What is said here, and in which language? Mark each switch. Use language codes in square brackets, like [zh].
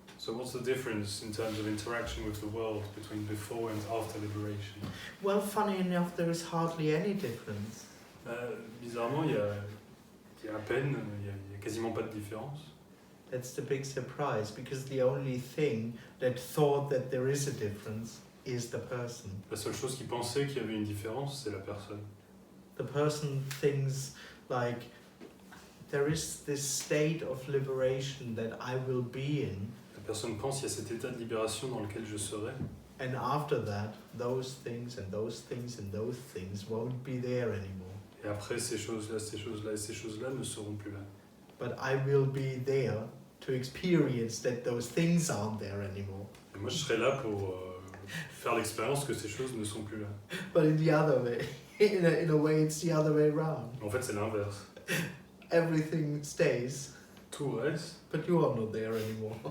[en] So what's the difference in terms of interaction with the world between before and after liberation? Well, funny enough, there is hardly any difference. [fr] Bizarrement, il y a à peine, il y a quasiment pas de différence. [en] That's the big surprise, because the only thing that thought that there is a difference is the person. [fr] La seule chose qui pensait qu'il y avait une différence, c'est la personne. [en] The person thinks like there is this state of liberation that I will be in, [fr] La personne pense qu'il y a cet état de libération dans lequel je serai, [en] and after that, those things and those things and those things won't be there anymore. [fr] et après ces choses-là, ces choses-là et ces choses-là ne seront plus là. [en] But I will be there to experience that those things aren't there anymore. [fr] Et moi, je serai là pour faire l'expérience que ces choses ne sont plus là. [en] But in the other way, in a way, it's the other way around. [fr] En fait, c'est l'inverse. [en] Everything stays, [fr] Tout reste, [en] but you are not there anymore.